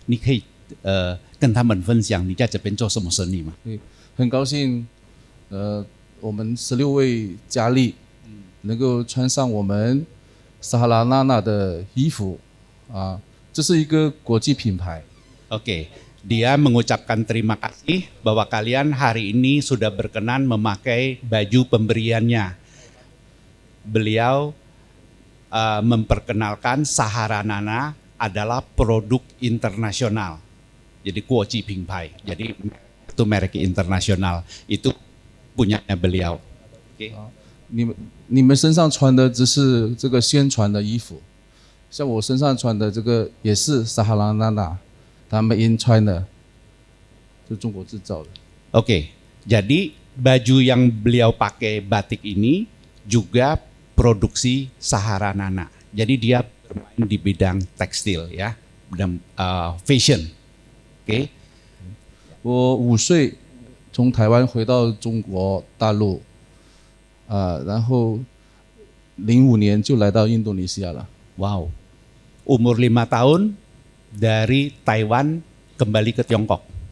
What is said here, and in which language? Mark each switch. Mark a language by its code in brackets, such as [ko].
[zh] 你可以跟他们分享你在这边做什么生意吗？很高兴，我们16位佳丽能够穿上我们撒哈拉娜娜的衣服啊，这是一个国际品牌。 [id] Oke, dia mengucapkan terima kasih bahwa kalian hari ini sudah berkenan memakai baju pemberiannya. Beliau memperkenalkan Saharanana adalah produk internasional. Jadi Kuoci Pingpai. Jadi itu merek internasional. Itu punyanya beliau. Oke. [zh] 你们身上穿的只是这个宣传的衣服，像我身上穿的这个也是撒哈拉娜娜，他们 [en] in China， [zh] 就中国制造的。 [id] Oke, jadi baju yang beliau pakai batik ini juga produksi Saharanana. Jadi dia bermain di bidang tekstil ya, bidang fashion. Oke. [zh] 我5岁从台湾回到中国大陆，然后05年就来到印度尼西亚了。 [id] Wow, umur 5 tahun dari Taiwan kembali ke Tiongkok.